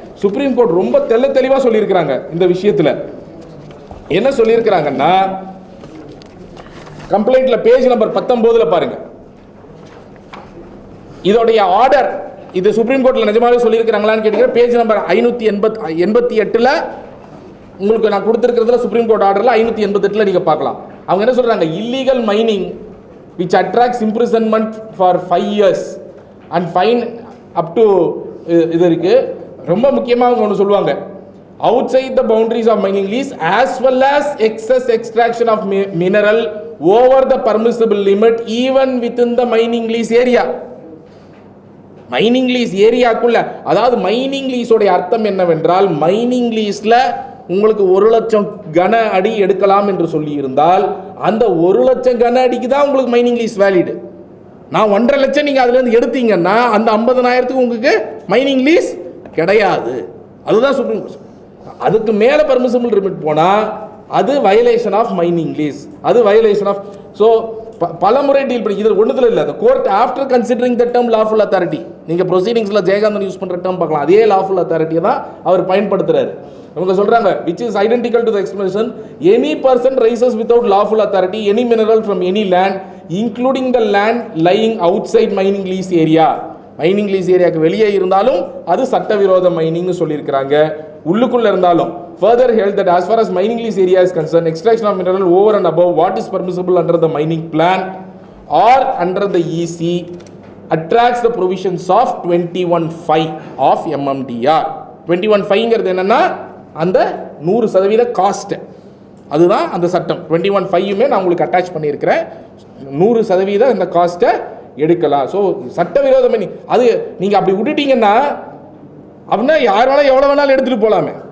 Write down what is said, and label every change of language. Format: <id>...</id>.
<ta>Supreme court ரொம்ப தெளிவாக சொல்லியிருக்கிறாங்க. இந்த விஷயத்தில் என்ன சொல்லியிருக்கிறாங்கன்னா, கம்ப்ளைண்ட்ல பேஜ் நம்பர் 19 பாருங்க. இதோடைய ஆர்டர் இது சுப்ரீம் கோர்ட்ல நிஜமாவே சொல்லியிருக்கிறாங்களான்னு கேட்டீங்க. பேஜ் நம்பர் 588 உங்களுக்கு நான் கொடுத்திருக்கிறதுல சுப்ரீம் கோர்ட் ஆர்டர்ல 588 நீங்க பார்க்கலாம். அவங்க என்ன சொல்றாங்க?</ta> <en>illegal mining which attracts imprisonment for 5 years and fine up to</en> <ta>இது இருக்கு ரொம்ப முக்கியமாக அவங்க ஒன்று சொல்லுவாங்க,</ta> <en>outside the boundaries of mining lease as well as excess extraction of mineral over the permissible limit even within the mining lease area.</en> <ta>Mining lease ஏரியாக்குள்ள, அதாவது mining லீஸோடைய அர்த்தம் என்னவென்றால், மைனிங் லீஸ்ல உங்களுக்கு 1,00,000 கன அடி எடுக்கலாம் என்று சொல்லி இருந்தால் அந்த 1,00,000 கன அடிக்கு தான் உங்களுக்கு மைனிங் லீஸ் வேலிடு. நான் 1.5 லட்சம் நீங்க அதுல இருந்து எடுத்தீங்கன்னா அந்த 50,000க்கு உங்களுக்கு மைனிங் லீஸ் கிடையாது. அதுதான் சுப்ரீம் கோர்ட். அதுக்கு மேல பர்மிசிபிள் லிமிட் போனா அது</ta> <en>violation of mining lease,</en> <ta>அது வயலேஷன் ஆஃப். ஸோ பல முறை டீல் பண்ணி இது ஒன்றுல இல்லை.</ta> <en>court after considering the term lawful authority,</en> <ta>நீங்க ப்ரொசீடிங்ஸ்ல ஜெயகாந்தன் யூஸ் பண்ற டேர்ம் பார்க்கலாம், அதே லாஃபுல் அத்தாரிட்டியை தான் அவர் பயன்படுத்துறாரு. அவங்க சொல்றாங்க</ta> <en>which is identical to the expression any person raises without lawful authority any mineral from any land including the land lying outside mining lease area.</en> <ta>Mining lease ஏரியாக்கு வெளியே இருந்தாலும் அது சட்டவிரோத மைனிங்னு சொல்லியிருக்கிறாங்க. உள்ளுக்குள்ள இருந்தாலும்</ta> <en>further held that as far as mining lease area is concerned, extraction of mineral over and above what is permissible under the mining plan or under the EC attracts the provisions of 21(5) of MMDR.</en> <ta>21(5)ங்கிறது என்னன்னா அந்த 100% cost, அதுதான் அந்த சட்டம். 21(5)யுமே நான் உங்களுக்கு attach பண்ணியிருக்கிறேன். 100% இந்த காஸ்ட்டை எடுக்கலாம். ஸோ சட்டவிரோத மைனிங் அது நீங்க அப்படி விட்டுட்டீங்கன்னா அப்படின்னா யார் வேணாலும் எவ்வளோ வேணாலும் எடுத்துகிட்டு போகலாமே.</ta>